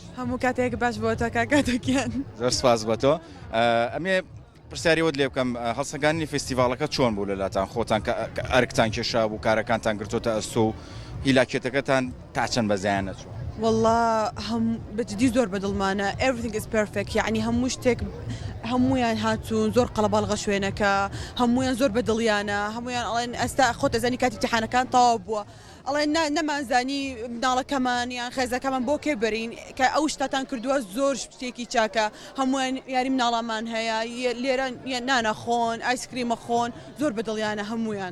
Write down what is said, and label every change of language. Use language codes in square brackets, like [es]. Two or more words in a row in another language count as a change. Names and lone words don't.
[ckb] هەموو کاتێک باش بۆ تۆ کاکاتەکیان زۆر سپاس بۆ تۆ. ئەمێ پرسیاریەوەت لێ بکەم هەڵسەنگانی فستیڤالەکە چۆن بوو لەلاتان خۆتان ئەرکتان کێشا بوو کارەکانتان گرتۆتە ئەستۆ و هیلاکێتەکەتان تا چەند بەزیان نەچوە؟ والله بەجددی زۆر بەدڵمانە [en] everything is perfect [ckb] یعنی هەموو شتێک هەمویان هاتوون زۆر قەڵەباڵغە شوێنەکە هەمویان زۆر بەدڵیانە هەمویان ئەڵێن ئەستا خۆت ئەزانی کاتی امتحانەکان تەواو بووە ئەڵێن نەمانزانی مناڵەکەمان یان خێزەکەمان بۆ کێ بەرین کە ئەو شتاتان کردووە زۆر شتێکی چاکە هەمویان یاری مناڵەمان هەیە لێرە نانەخۆن ئایسکریمە خۆن زۆر بەدڵیانە هەمویان